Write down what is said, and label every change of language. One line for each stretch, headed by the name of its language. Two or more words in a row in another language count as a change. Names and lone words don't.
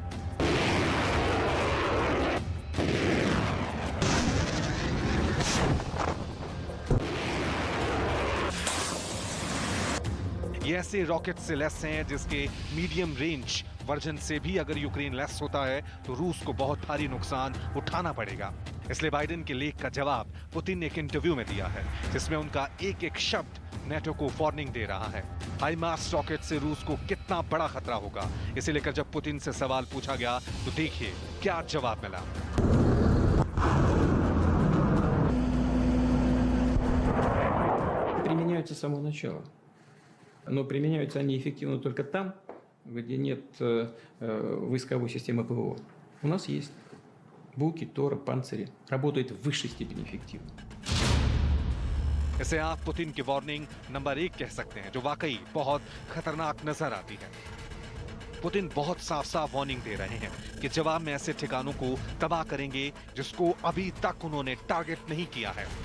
Hindi: ये ऐसे रॉकेट से लैस हैं जिसके मीडियम रेंज वर्जन से भी अगर यूक्रेन लैस होता है तो रूस को बहुत भारी नुकसान उठाना पड़ेगा। इसलिए बाइडेन के लेख का जवाब पुतिन ने एक इंटरव्यू में दिया है, जिसमें उनका एक शब्द नाटो को वार्निंग दे रहा है। हाइमार्स रॉकेट से रूस को कितना बड़ा खतरा होगा, इसे लेकर जब पुतिन से सवाल पूछा गया तो देखिए क्या जवाब मिला।
Russian: Применяются с самого начала. Но применяются они эффективно только там, где нет войсковой системы ПВО. У нас есть Буки, Тора, Панцири. Работает в высшей степени эффективно.
Hindi: इसे आप पुतिन की वार्निंग नंबर 1 कह सकते हैं, जो वाकई बहुत खतरनाक नजर आती है। पुतिन बहुत साफ साफ वार्निंग दे रहे हैं कि जवाब में ऐसे ठिकानों को तबाह करेंगे जिसको अभी तक उन्होंने टारगेट नहीं किया है।